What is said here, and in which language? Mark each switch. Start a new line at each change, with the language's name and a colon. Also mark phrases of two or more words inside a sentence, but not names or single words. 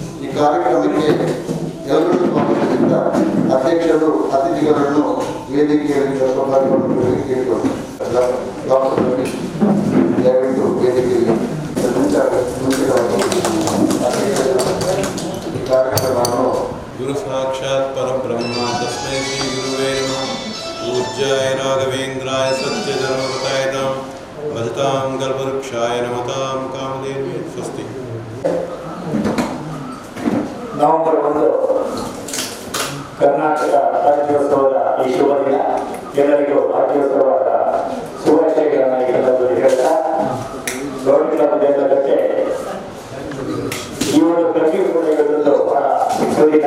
Kannada: ಈ ಕಾರ್ಯಕ್ರಮಕ್ಕೆ ಎಲ್ಲರೂ ಸ್ವಾಗತಿಸಿದ ಅಧ್ಯಕ್ಷರು, ಅತಿಥಿಗಳು ಅವರನ್ನು ವೇದಿಕೆಯಲ್ಲಿ ಪಾಲ್ಗೊಳ್ಳುವುದಕ್ಕೆ ಕೇಳಿಕೊಂಡು ದಯವಿಟ್ಟು ವೇದಿಕೆಯಲ್ಲಿ ಈ ಕಾರ್ಯಕ್ರಮವನ್ನು
Sanskrit: गुरु साक्षात् परब्रह्म तस्मै श्री गुरुवे नमः पूज्याय राघवेन्द्राय सत्यधर्मवताय तां भजतां कल्पवृक्षाय नमतां कामधेनुवे स्वस्ति।
Kannada: ನವೆಂಬರ್ 1 ಕರ್ನಾಟಕ ರಾಜ್ಯೋತ್ಸವದ ಈ ಶುಭ ದಿನ ಎಲ್ಲರಿಗೂ ರಾಜ್ಯೋತ್ಸವದ ಶುಭಾಶಯಗಳನ್ನು ಈ ಸಂದರ್ಭದಲ್ಲಿ ಹೇಳ್ತಾ ಗೌರಿ ಕ್ಲಬ್ ದೇಶಕ್ಕೆ ಈ ಒಂದು ಪ್ರತಿ ಕೂಡ ಇರುವುದು ಬಹಳ ಸುದಿನ.